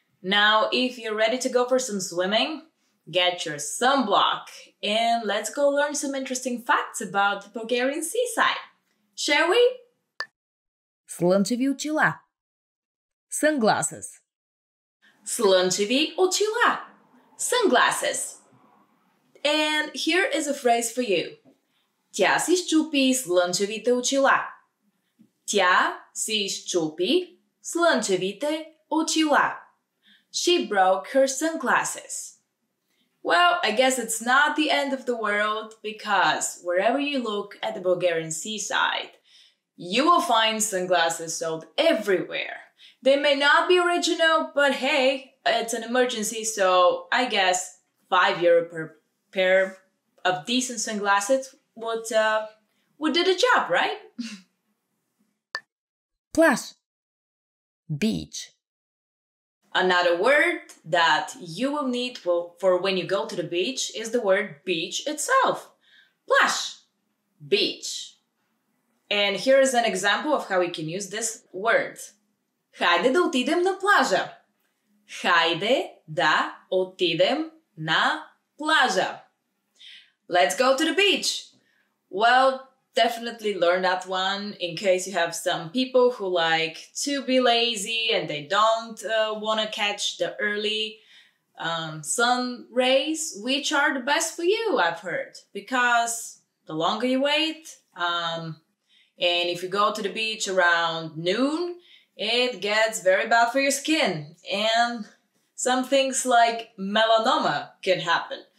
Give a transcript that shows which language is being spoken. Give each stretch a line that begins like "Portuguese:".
English: Now, if you're ready to go for some swimming, get your sunblock and let's go learn some interesting facts about the Bulgarian seaside. Shall we?
Bulgarian: Слънчеви очила. Sunglasses. Слънчеви очила. Sunglasses.
English: And here is a phrase for you.
Bulgarian: Тя си счупи слънчевите очила. Тя си счупи слънчевите очила.
English: She broke her sunglasses. Well, I guess it's not the end of the world because wherever you look at the Bulgarian seaside, you will find sunglasses sold everywhere. They may not be original, but hey, it's an emergency, so I guess €5 per pair of decent sunglasses would do the job, right? Pláž. Beach. Another word that you will need for when you go to the beach is the word beach itself. Pláž. Beach. And here is an example of how we can use this word.
Bulgarian: Хайде да отидем на плажа. Хайде да отидем на плажа.
English: Let's go to the beach. Well, definitely learn that one in case you have some people who like to be lazy and they don't want to catch the early sun rays, which are the best for you, I've heard, because the longer you wait, and if you go to the beach around noon, it gets very bad for your skin, and some things like melanoma can happen.